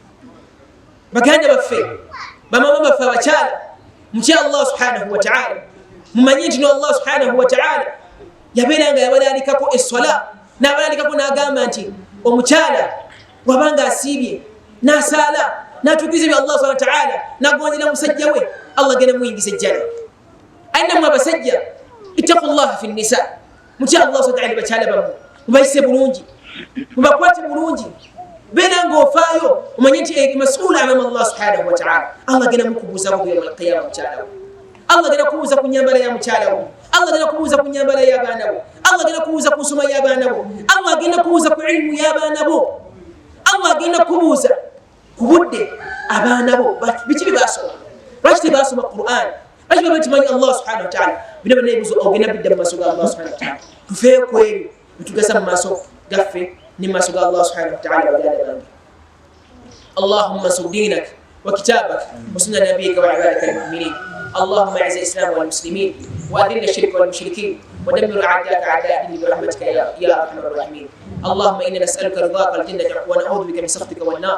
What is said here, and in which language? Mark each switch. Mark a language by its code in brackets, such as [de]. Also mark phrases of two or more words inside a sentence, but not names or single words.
[lg] Baganda baffe bamama baffe abakyala mutya [ar] Allah subhanahu wa ta'ala, [lg] mumanyi nti [ar] Allah subhanahu wa ta'ala [lg] yabeera nga yabalalikako essola n'abalalikako n'agamba nti omukyala wabanga asiibye n'asaala n'atuukiriza bya Allah subhanahu wa ta'ala n'agondera musajja we Allah genda muyingiza ejjana. Ayina mu abasajja [ar] ittaqullaha fi nnisa, [lg] mutya [ar] Allah subhanahu wa ta'ala [lg] bakyala bammwe mubayise bulungi mubakwate bulungi beera ng'ofaayo omanye nti [ar] mas'uula amama Allah subhanahu wa ta'ala. [lg] Allah genda mukubuuzako [ar] yawma al-qiyama [lg] mukyala we, Allah genda kubuuza ku nyambala ya mukyala we, Allah genda kubuuza ku nyambala y'abaana bo, Allah genda kubuuza ku nsoma y'abaana bo, Allah genda kubuuza ku ilmu y'abaana bo, Allah genda kubuuza ku budde abaana bo biki bye baasoma, lwaki tebaasoma Qur'an, lwaki baba timanyi [ar] Allah subhanahu wa ta'ala. [lg] Bino byonna ebibuuzo ogenda bidda mu maaso ga [ar] Allah subhanahu wa ta'ala. [lg] Tufeeko ebyo bitugasa mu maaso gaffe ne mu maaso ga [ar] Allah subhanahu wa ta'ala. [lg] Baganda bange, [ar] Allahumma ansur dinak wa kitabak wa sunna nabiyyika wa ibadaka al-mu'minin. اللهم اعز الاسلام والمسلمين واذل الشرك والمشركين ودمر اعداءك اعداء الدين برحمتك يا ارحم الراحمين. اللهم انا نسالك رضاك الجنه ونعوذ بك من سخطك والنار.